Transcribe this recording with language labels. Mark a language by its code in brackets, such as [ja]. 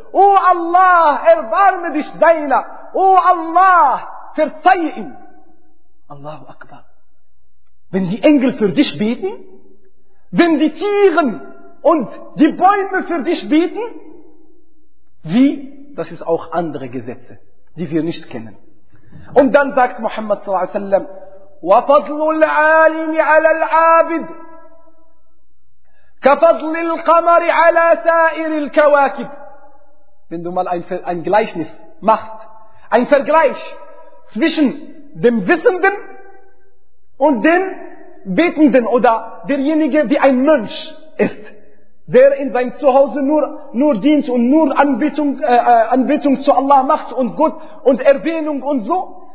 [de] O Allah, erbarme dich deiner. O Allah, verzeihe ihm. Allahu Akbar. Wenn die Engel für dich beten, wenn die Tiere und die Bäume für dich beten, wie? Das ist auch andere Gesetze, die wir nicht kennen. Und dann sagt [ar] Muhammad sallallahu alaihi wasallam, وَفَضْلُ الْعَالِمِ عَلَى الْعَابِدِ كَفَضْلِ الْقَمَرِ عَلَى سَائِرِ الْكَوَاكِبِ. [de] Wenn du mal ein Gleichnis machst, ein Vergleich zwischen dem Wissenden und dem Betenden oder derjenige, wie ein Mönch ist, der in sein Zuhause nur dient und nur Anbetung zu Allah macht und Gott und Erwähnung und so.